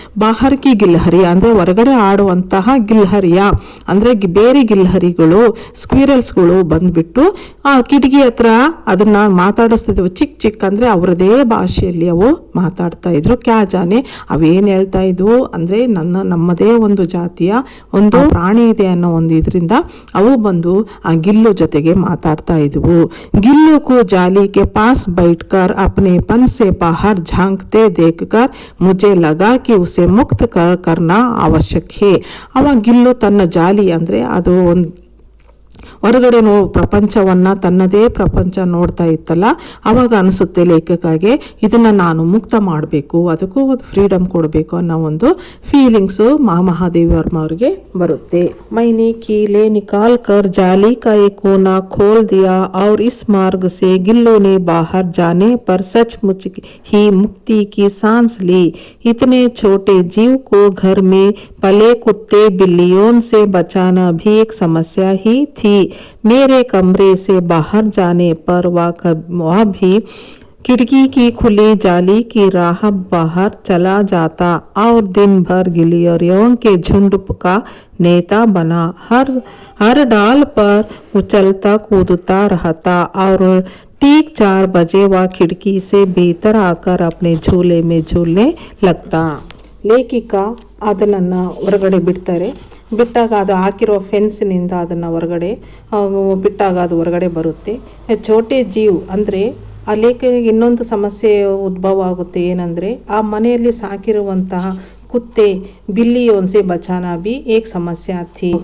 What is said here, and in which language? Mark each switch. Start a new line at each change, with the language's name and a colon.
Hindi: ಬಾಹರ್ ಕಿ ಗಿಲ್ಹರಿ
Kannada: ಅಂದ್ರೆ ಹೊರಗಡೆ ಆಡುವಂತಹ ಗಿಲ್ಹರಿಯ ಅಂದ್ರೆ ಬೇರೆ ಗಿಲ್ಹರಿಗಳು ಸ್ಕ್ವಿರಲ್ಸ್ಗಳು ಬಂದ್ಬಿಟ್ಟು ಆ ಕಿಟಕಿ ಹತ್ರ ಅದನ್ನ ಮಾತಾಡಿಸ್ತಿದ್ವು. ಚಿಕ್ ಚಿಕ್ ಅಂದ್ರೆ ಅವರದೇ ಭಾಷೆಯಲ್ಲಿ ಅವು ಮಾತಾಡ್ತಾ ಇದ್ರು.
Hindi: ಕ್ಯಾ ಜಾನೆ
Kannada: ಅವೇನ್ ಹೇಳ್ತಾ ಇದ್ವು ಅಂದ್ರೆ ನಮ್ಮದೇ ಒಂದು ಜಾತಿಯ ಒಂದು ಪ್ರಾಣಿ ಇದೆ ಅನ್ನೋ ಒಂದು ಇದರಿಂದ ಅವು ಬಂದು ಆ ಗಿಲ್ಲು ಜೊತೆಗೆ ಮಾತಾಡ್ತಾ ಇದ್ವು.
Hindi: ಗಿಲ್ಲು को जाली के पास बैठकर अपनेपन से बाहर झांकते देखकर मुझे लगा कि उसे मुक्त करना आवश्यक है.
Kannada: ಅವ ಗಿಲ್ಲು ತನ್ನ ಜಾಲಿ ಅಂದ್ರೆ ಅದು ಹೊರಗಡೆ ಪ್ರಪಂಚವನ್ನ ತನ್ನದೇ ಪ್ರಪಂಚ ನೋಡ್ತಾ ಇತ್ತಲ್ಲ, ಅವಾಗ ಅನಿಸುತ್ತೆ ಲೇಖಕಗೆ ಇದನ್ನ ನಾನು ಮುಕ್ತ ಮಾಡಬೇಕು, ಅದಕ್ಕೂ ಒಂದು ಫ್ರೀಡಮ್ ಕೊಡಬೇಕು ಅನ್ನೋ ಒಂದು ಫೀಲಿಂಗ್ಸು ಮಹಾದೇವಿ ವರ್ಮ ಅವ್ರಿಗೆ ಬರುತ್ತೆ.
Hindi: मैंने कीले निकाल कर जाली का एक कोना खोल दिया और इस मार्ग से गिल्लों ने बाहर जाने पर सचमुच ही मुक्ति की सांस ली. इतने छोटे जीव को घर में पले कुत्ते बिल्लियों से बचाना भी एक समस्या ही थी. मेरे कमरे से बाहर जाने पर वह भी खिड़की की खुली जाली की राह बाहर चला जाता और दिन भर गिलहरियों के झुंड का नेता बना. हर डाल पर उछलता कूदता रहता और ठीक 4 बजे वह खिड़की से भीतर आकर अपने झूले में झूलने लगता.
Kannada: ಲೇಖಿಕಾ ಅದನ್ನು ಹೊರಗಡೆ ಬಿಡ್ತಾರೆ. ಬಿಟ್ಟಾಗ ಅದು ಹಾಕಿರೋ ಫೆನ್ಸ್ನಿಂದ ಅದನ್ನು ಹೊರಗಡೆ ಬಿಟ್ಟಾಗ ಅದು ಹೊರಗಡೆ ಬರುತ್ತೆ.
Hindi: ಛೋಟೆ ಜೀವ್
Kannada: ಅಂದರೆ ಆ ಲೇಖಕಿಗೆ ಇನ್ನೊಂದು ಸಮಸ್ಯೆ ಉದ್ಭವ ಆಗುತ್ತೆ. ಏನಂದರೆ ಆ ಮನೆಯಲ್ಲಿ ಸಾಕಿರುವಂತಹ
Hindi: ಕುತ್ತೆ ಬಿಲ್ಲಿಯೋನ್ಸೆ ಬಚಾನ ಬಿ ಏಕ್ ಸಮಸ್ಯೆ ಥಿ.